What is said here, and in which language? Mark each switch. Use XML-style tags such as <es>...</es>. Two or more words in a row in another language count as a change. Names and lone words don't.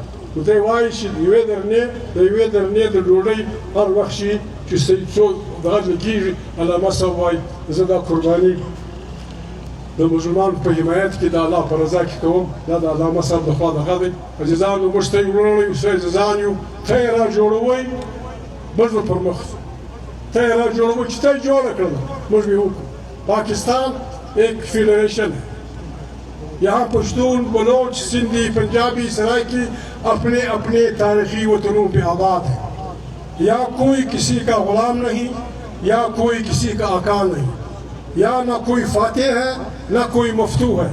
<ps>نو دی وایي چې د یوې درنې د ډوډۍ هر وخت شي چې څو دغه کېږي، علامه صاحب وایي زه دا قرباني د مسلمان په حمایت کې د الله په رضا کې کوم، دا د علامه صاحب د خوا دغه دی. عزیزانو موږ ته یې وروڼه یو، څه عزیزان یو، ته یې را جوړوئ، موږ به پر مخ ځو. ته یې را جوړوئ چې ته یې جوړه کړله، موږ به یې وکړو.</ps> <ur>پاکستان ایک فیڈریشن ہے، یہاں پشتون، بلوچ، سندھی، پنجابی، سرائکی اپنے اپنے تاریخی وطنوں پہ آباد ہیں. یا کوئی کسی کا غلام نہیں، یا کوئی کسی کا آقا نہیں، یا نہ کوئی فاتح ہے نہ کوئی مفتو ہے.</ur>